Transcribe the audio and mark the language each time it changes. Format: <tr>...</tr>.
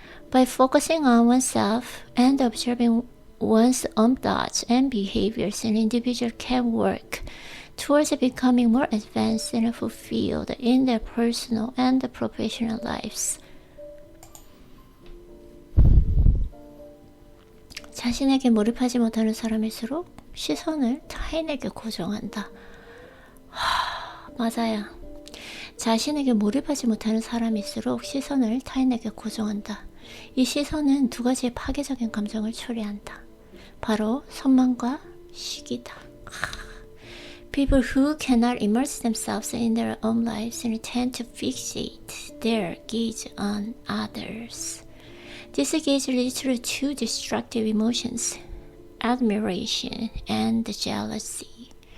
<en>By focusing on oneself and observing one's own thoughts and behaviors, an individual can work towards becoming more advanced and fulfilled in their personal and professional lives.</en> <ko>자신에게 몰입하지 못하는 사람일수록 시선을 타인에게 고정한다. 맞아요. 자신에게 몰입하지 못하는 사람일수록 시선을 타인에게 고정한다. 이 시선은 두 가지의 파괴적인 감정을 초래한다. 바로 선망과 시기다.</ko> <en>People who cannot immerse themselves in their own lives and tend to fixate their gaze on others. This gaze leads to two destructive emotions, admiration and jealousy.</en>